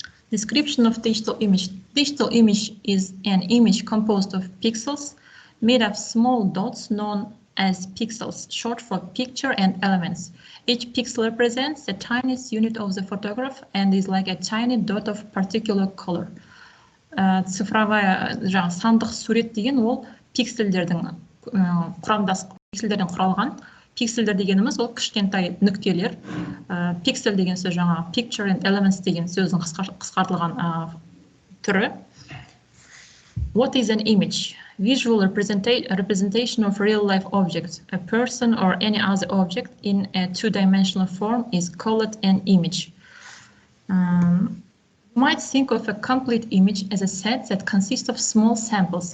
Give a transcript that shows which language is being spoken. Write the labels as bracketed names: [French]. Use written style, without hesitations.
[English] Description of digital image. Digital image is an image composed of pixels made of small dots known as pixels, short for picture and elements. Each pixel represents the tiniest unit of the photograph and is like a tiny dot of particular color. [Russian] Цифровая [Kazakh] сандық сурет деген ол пиксельдерден құралған. Пиксельдер дегеніміз ол кішкентай нүктелер. Пиксель деген сөз жаңа [English] picture and elements [Kazakh] деген сөздің қысқартылған түрі. [English] What is an image? Visual representation of real-life objects. A person or any other object in a two-dimensional form is called an image. You might think of a complete image as a set that consists of small samples.